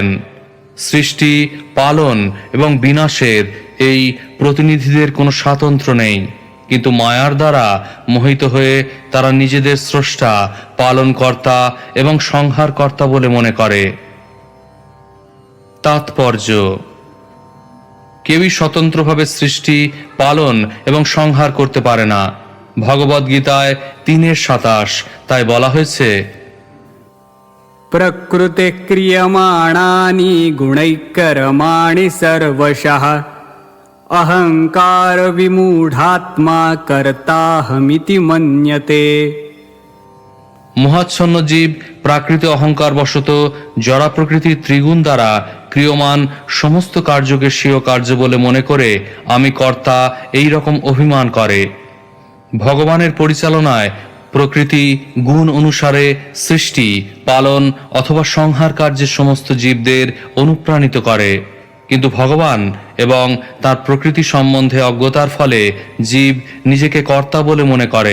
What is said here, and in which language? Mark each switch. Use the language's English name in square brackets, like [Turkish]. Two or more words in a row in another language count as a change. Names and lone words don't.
[Bangla] সৃষ্টি, পালন এবং বিনাশের এই প্রতিনিধিদের কোনো স্বাতন্ত্র্য নেই, কিন্তু মায়ার দ্বারা মোহিত হয়ে তারা নিজেদের স্রষ্টা, পালনকর্তা এবং সংহারকর্তা বলে মনে করে। তাৎপর্য: কেউই স্বতন্ত্রভাবে সৃষ্টি, পালন এবং সংহার করতে পারে না। ভগবদ্গীতায় 3:27 তাই বলা হয়েছে, [Sanskrit] प्रकृते क्रियमाणानि गुणैकर्माणि सर्वशः अहंकार विमूढात्मा कर्ताहमिति मन्यते। [Bangla] মহাচ্ছন্ন জীব প্রাকৃত অহংকার বশত জড়া প্রকৃতির ত্রিগুণ দ্বারা ক্রিয়মান সমস্ত কার্যকে স্বীয় কার্য বলে মনে করে আমি কর্তা, এই রকম অভিমান করে। ভগবানের পরিচালনায় প্রকৃতি গুণ অনুসারে সৃষ্টি, পালন অথবা সংহার কার্যের সমস্ত জীবদের অনুপ্রাণিত করে, কিন্তু ভগবান এবং তার প্রকৃতি সম্বন্ধে অজ্ঞতার ফলে জীব নিজেকে কর্তা বলে মনে করে।